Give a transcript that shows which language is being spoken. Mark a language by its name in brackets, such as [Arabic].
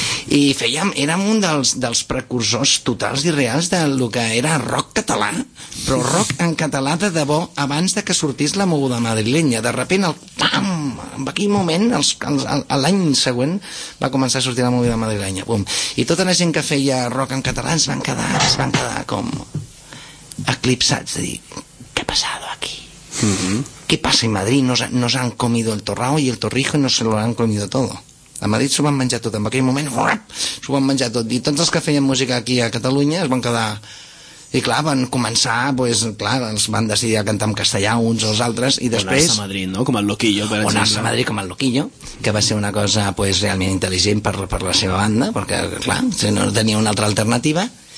[Catalan] I érem un dels precursors totals i reals del que era rock català, però rock en català de debò, abans de que sortís la moguda madrilenya. De repent, en aquell moment, l'any següent, va començar a sortir la moguda madrilenya. Bum. I tota la gent que feia rock en català es van quedar com eclipsats, de dir, què ha passat aquí? [Spanish] ¿Qué pasa en Madrid? Nos han comido el torrao y el torrijo y no se lo han comido todo. [Catalan] A Madrid s'ho van menjar tot. En aquell moment s'ho van menjar tot. I tots els que feien música aquí a Catalunya es van quedar... I clar, van començar, pues, clar, els van decidir a cantar en castellà uns o els altres, i després... O anar a Madrid, no? Com el Loquillo, per exemple. O anar a Madrid com el Loquillo, que va ser una cosa pues, realment intel·ligent per la seva banda, perquè, clar, no tenia una altra alternativa.